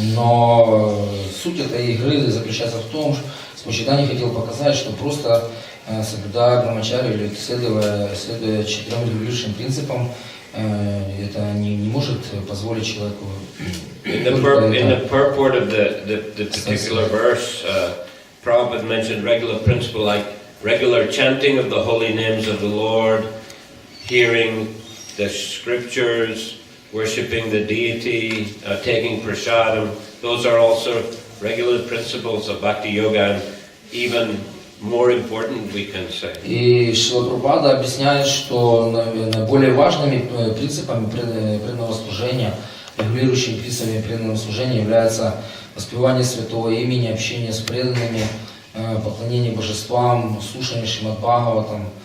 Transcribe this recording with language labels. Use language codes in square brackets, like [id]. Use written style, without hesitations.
[ru] Но суть этой игры заключается в том, что Господь Чайтанья хотел показать, что просто соблюдая брамачари или следуя 4 регулирующим принципам, это не может позволить человеку. [en] In the purport of the particular verse, Prabhupada mentioned regular principle like regular chanting of the holy names of the Lord, hearing the scriptures, worshipping the deity, taking prasadam. Those are also regular principles of Bhakti Yoga, and even more important, we can say. [ru] И Шрила Прабхупада объясняет, что наиболее важными принципами преданного служения, регулирующими принципами преданного служения являются воспевание святого имени, общение с преданными, поклонение божествам, слушание Шримад Бхагаватам,